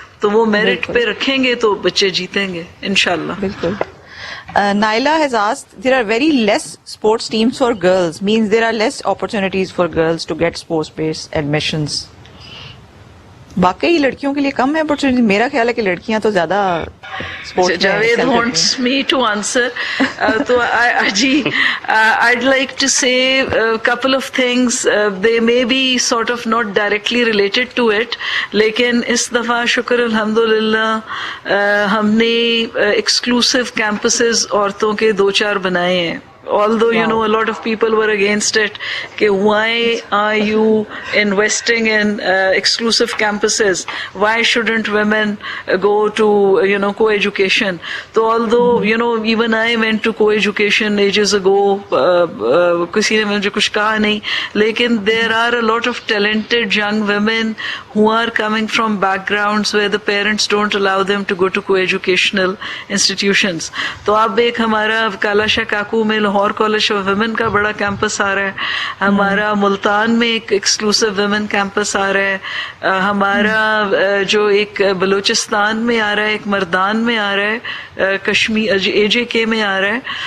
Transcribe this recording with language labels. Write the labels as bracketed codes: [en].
[ur] تو وہ میرٹ پہ رکھیں گے تو بچے جیتیں گے انشاءاللہ. بالکل. [en] Naila has asked, there are very less sports teams for girls, means there are less opportunities for girls to get sports-based admissions. [ur] واقعی لڑکیوں کے لیے کم ہے اپرچونیٹی؟ میرا خیال ہے کہ لڑکیاں تو زیادہ [en] Javed wants me to answer. [ur] تو جی [en] I'd like to say a couple of things. They may be sort of not directly related to it, [ur] لیکن اس دفعہ شکر الحمدللہ ہم نے [en] exclusive campuses [ur] عورتوں کے 2-4 بنائے ہیں. [en] Although you know a lot of people were against it, [ur] کہ [en] why are you investing in exclusive campuses? Why shouldn't women go to co-education? So although even I went to co-education ages ago, [ur] کسی نے مجھے کچھ کہا نہیں, لیکن [en] there are a lot of talented young women who are coming from backgrounds where the parents don't allow them to go to co-educational institutions. [ur] تو اب ایک ہمارا کالا شاہ کاکو میں لاہور کالج آف ویمن کا بڑا کیمپس آ رہا ہے, ہمارا ملتان میں ایک ایکسکلوسو ویمن کیمپس آ رہا ہے, ہمارا جو ایک بلوچستان میں آ رہا ہے, ایک مردان میں آ رہا ہے, کشمیر AJK میں آ رہا ہے.